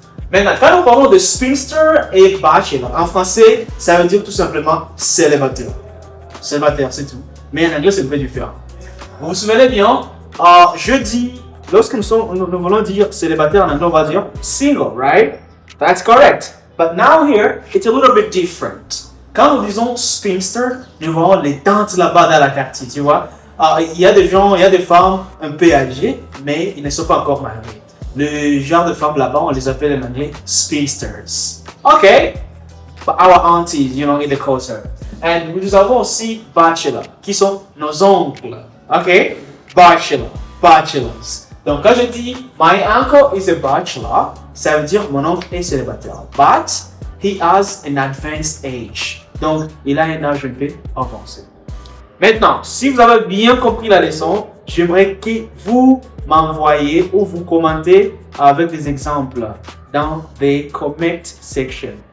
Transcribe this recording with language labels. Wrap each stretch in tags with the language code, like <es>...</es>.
<fr>Maintenant, quand nous parlons de spinster et bachelor, en français, ça veut dire tout simplement célibataire. Célibataire, c'est tout. Mais en anglais, c'est un peu différent. Vous vous souvenez bien, je dis, lorsque nous voulons dire célibataire en anglais, on va dire single,</fr> <en>right? That's correct. But now here, it's a little bit different.</en> <fr>Quand nous disons spinster, nous voyons les tantes là-bas dans la quartier, tu vois. Il y a des gens, il y a des femmes un peu âgées, mais ils ne sont pas encore mariés. Le genre de femmes là-bas, on les appelle en anglais spinsters.</fr> <en>Okay, but our aunties, you know, in the culture. And</en> <fr>nous avons aussi bachelor, qui sont nos oncles. Okay, bachelor, bachelors. Donc quand je dis</fr> <en>my uncle is a bachelor,</en> <fr>ça veut dire mon oncle est célibataire.</fr> <en>But he has an advanced age.</en> <fr>Donc il a un âge un peu avancé. Maintenant, si vous avez bien compris la leçon, j'aimerais que vous m'envoyiez ou vous commentez avec des exemples dans</fr> <en>the comment section.</en>